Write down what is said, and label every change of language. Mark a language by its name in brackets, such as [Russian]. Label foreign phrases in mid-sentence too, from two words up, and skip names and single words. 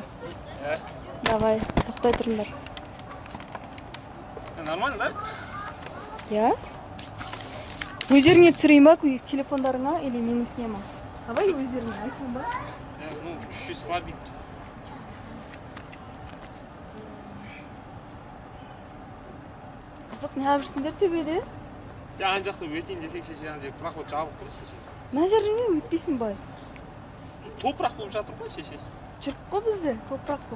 [Russian] Давай, [Kazakh] тоқтай тұрыңдар. [Russian] Нормально, да? Я? [Kazakh] Өздеріңе түсірейін ба, телефондарыңа или менікіне ма? Давай өздеріңе, айфон ба? [Russian] Ну, чуть-чуть слабенький. [Kazakh] Қызық, не алып жүрсіңдер төбеде? Я ана жақта өтейін десек шеше, ана жер проход жабық тұр шеше. Мына жеріне өтпейсің бай. Топырақ болып жатыр ғой шеше. Жүріп қой бізде, топырақ болып.